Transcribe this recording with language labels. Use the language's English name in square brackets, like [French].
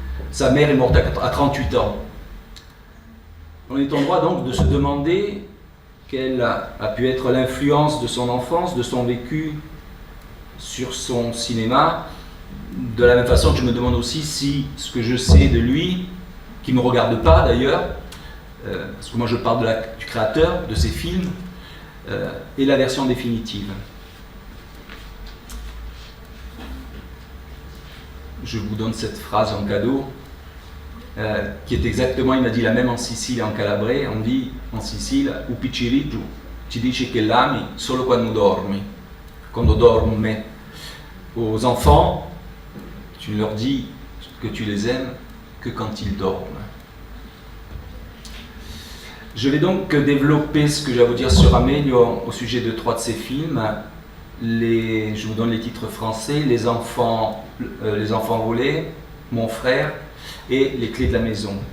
[French] Sa mère est morte à 38 ans. On est en droit donc de se demander quelle a pu être l'influence de son enfance, de son vécu sur son cinéma, de la même façon que je me demande aussi si ce que je sais de lui, qui ne me regarde pas d'ailleurs, parce que moi je parle du créateur, de ses films, est la version définitive. Je vous donne cette phrase en cadeau, qui est exactement, il m'a dit la même en Sicile et en Calabrais. On dit en Sicile, [Sicilian] u piccirigiu ci dice che l'ami solo quando dormi, quando dorme. [French] Aux enfants, tu leur dis que tu les aimes que quand ils dorment. Je vais donc développer ce que j'ai à vous dire sur Amelio au sujet de 3 de ses films. Je vous donne les titres français, Les enfants volés, Mon frère et Les clés de la maison.